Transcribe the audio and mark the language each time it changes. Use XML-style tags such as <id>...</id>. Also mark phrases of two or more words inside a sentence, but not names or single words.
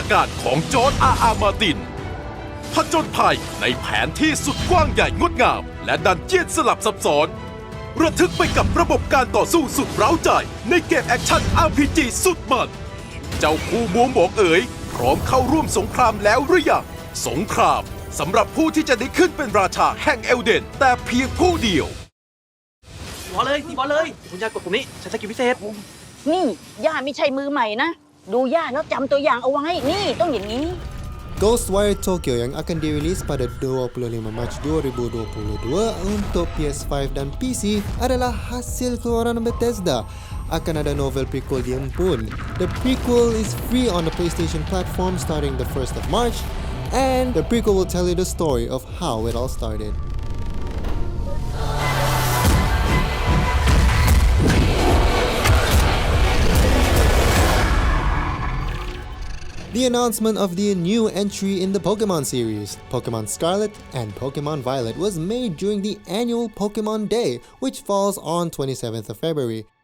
<th>การของจอร์จ มาร์ตินผจญภัยในแผนที่สุดกว้างใหญ่งดงามและดันเจียนสลับซับซ้อนระทึกไปกับระบบการต่อสู้สุดเร้าใจในเกม</th> <en>action RPG</en> <th>สุดมันเจ้าผู้มัวหมองเอ๋ยพร้อมเข้าร่วมสงครามแล้วหรือยังสงครามสำหรับผู้ที่จะได้ขึ้นเป็นราชาแห่งเอลเดนแต่เพียงผู้เดียว ตีบอลเลยคุณย่ากดปุ่มนี้ใช้สกิลพิเศษ นี่ย่าไม่ใช่มือใหม่นะดูย่าแล้วจำตัวอย่างเอาไว้นี่ต้องอย่างนี้</th> <ms>Ghostwire Tokyo yang akan dirilis pada 25 Mac 2022 untuk PS5 dan PC adalah hasil keluaran Bethesda. Akan ada novel prequel dia pun.</ms> <en>The prequel is free on the PlayStation platform starting the 1st of March, and the prequel will tell you the story of how it all started. The announcement of the new entry in the Pokemon series, Pokemon Scarlet and Pokemon Violet, was made during the annual Pokemon Day, which falls on 27th of February.</en>